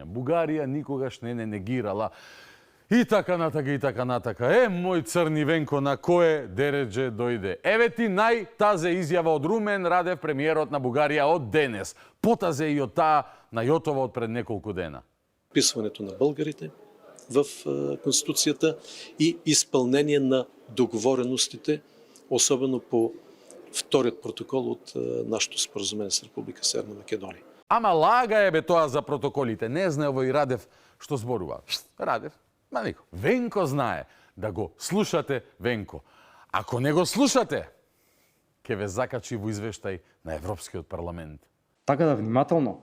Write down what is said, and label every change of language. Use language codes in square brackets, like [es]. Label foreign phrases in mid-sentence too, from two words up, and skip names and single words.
[mk] Бугарија никогаш не негирала. И така натака, и така натака. Мој црни Венко, на кое дередже дојде. Еве ти најтазе изјава од Румен Радев, премиерот на Бугарија од денес. Потазе и од таа на Јотова од пред неколку дена. [bg] Вписването на българите в Конституцията и изпълнение на договореностите, особено по вторият протокол от нашето споразумение с Република Северна Македония. [mk] Ама лага е бе тоа за протоколите. Не знае овој Радев што зборува. Радев? Ма нико. Венко знае. Да го слушате Венко. Ако не го слушате, ќе ве закачи во извештај на Европскиот парламент. Така да, внимателно.